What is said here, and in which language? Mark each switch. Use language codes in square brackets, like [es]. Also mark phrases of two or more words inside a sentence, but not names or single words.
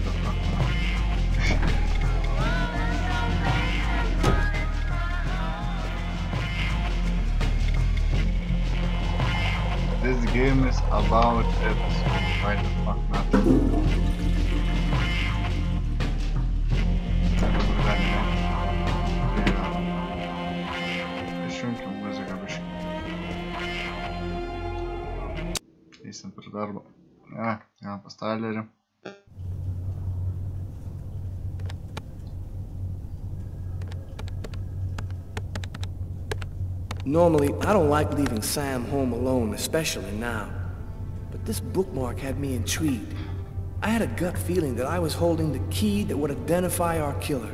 [en] This game is about it, so why the fuck not? [lt] Išjunkim muziką biškį. Eisim prie darbo. Pas Tylerį. [en] Normally, I don't like leaving Sam home alone, especially now. But this bookmark had me intrigued. I had a gut feeling that I was holding the key that would identify our killer.